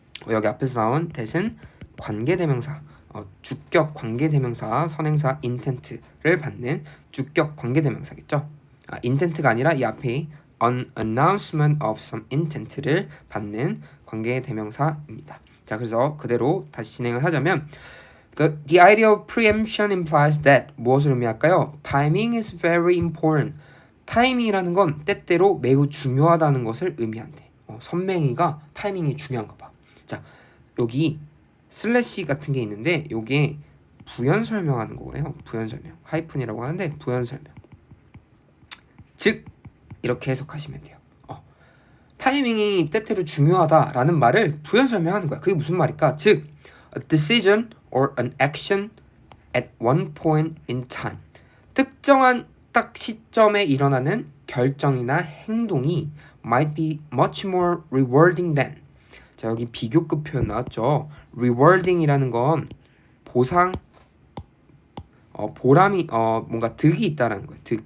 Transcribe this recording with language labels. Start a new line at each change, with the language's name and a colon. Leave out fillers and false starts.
Korean: 여기 앞에서 나온 that은 관계대명사, 주격 관계대명사, 선행사 intent를 받는 주격 관계대명사겠죠. intent가 아니라 이 앞에
English: an announcement of some intent
Korean: 를 받는 관계대명사입니다. 자, 그래서 그대로 다시 진행을 하자면
English: the idea of preemption implies that
Korean: 무엇을 의미할까요?
English: Timing is very important.
Korean: 타이밍이라는 건 때때로 매우 중요하다는 것을 의미한대. 선맹이가 타이밍이 중요한가 봐. 자, 여기 슬래시 같은 게 있는데 요게 부연 설명하는 거예요. 부연 설명. 하이픈이라고 하는데 부연 설명. 즉 이렇게 해석하시면 돼요. 타이밍이 때때로 중요하다라는 말을 부연 설명하는 거야. 그게 무슨 말일까? 즉
English: a decision or an action at one point in time.
Korean: 특정한 딱 시점에 일어나는 결정이나 행동이
English: might be much more rewarding than.
Korean: 자, 여기 비교급 표현 나왔죠. rewarding이라는 건 보상, 보람이, 뭔가 득이 있다라는 거예요.